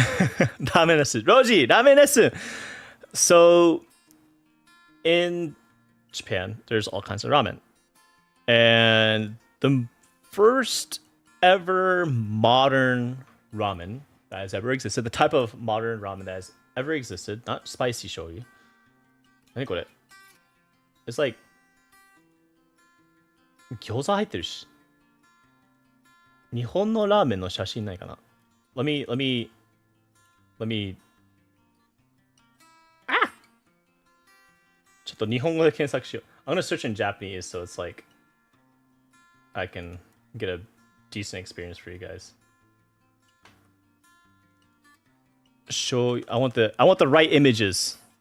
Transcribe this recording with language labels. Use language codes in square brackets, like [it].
[en] Ramen lesson. Rouji, ramen lesson. So, in Japan, there's all kinds of ramen. And the first ever modern ramen that has ever existed, the type of modern ramen that has ever existed, not spicy shoyu. I think what it. It's like [ja] 餃子入ってるし。日本のラーメンの写真ないかな。 [en] Let me ah! [ja] ちょっと日本語で検索しよう。 [en] I'm gonna search in Japanese so it's like I can get a decent experience for you guys. Show I want the right images.